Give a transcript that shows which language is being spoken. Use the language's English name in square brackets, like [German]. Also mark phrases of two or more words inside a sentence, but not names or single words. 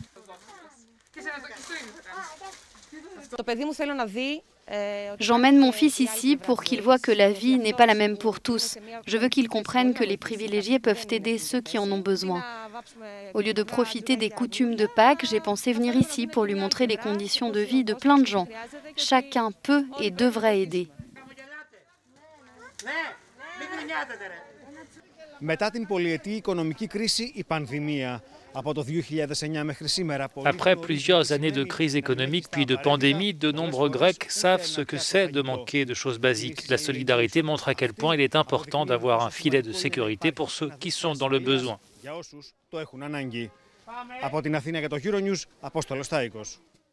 [French] J'emmène mon fils ici pour qu'il voit que la vie n'est pas la même pour tous. Je veux qu'il comprenne que les privilégiés peuvent aider ceux qui en ont besoin. Au lieu de profiter des coutumes de Pâques, j'ai pensé venir ici pour lui montrer les conditions de vie de plein de gens. Chacun peut et devrait aider. [Greek] Μετά την πολυετή οικονομική κρίση, η πανδημία από το 2009 μέχρι σήμερα... [French] Après plusieurs années de crise économique puis de pandémie, de nombreux Grecs savent ce que c'est de manquer de choses basiques. La solidarité montre à quel point il est important d'avoir un filet de sécurité pour ceux qui sont dans le besoin. [Greek] Για όσους το έχουν ανάγκη. Από την Αθήνα για το Euronews, Απόστολος Τάικος.